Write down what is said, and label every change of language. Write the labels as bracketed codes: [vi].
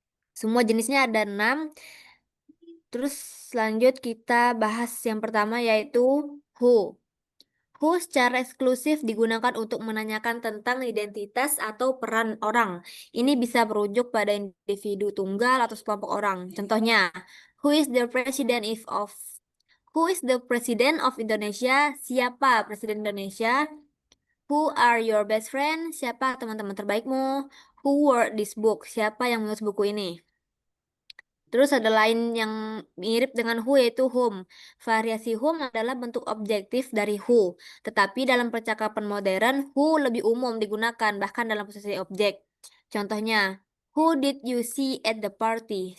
[id] Semua jenisnya ada 6. Terus lanjut kita bahas yang pertama yaitu who. Who secara eksklusif digunakan untuk menanyakan tentang identitas atau peran orang. Ini bisa merujuk pada individu tunggal atau sekelompok orang. Contohnya, [en] who is the president of Who is the president of Indonesia? [id] Siapa presiden Indonesia? [en] Who are your best friend? [id] Siapa teman-teman terbaikmu? [en] Who wrote this book? [id] Siapa yang menulis buku ini? Terus ada lain yang mirip dengan who yaitu whom. Variasi whom adalah bentuk objektif dari who. Tetapi dalam percakapan modern, who lebih umum digunakan bahkan dalam posisi objek. Contohnya, [en] who did you see at the party?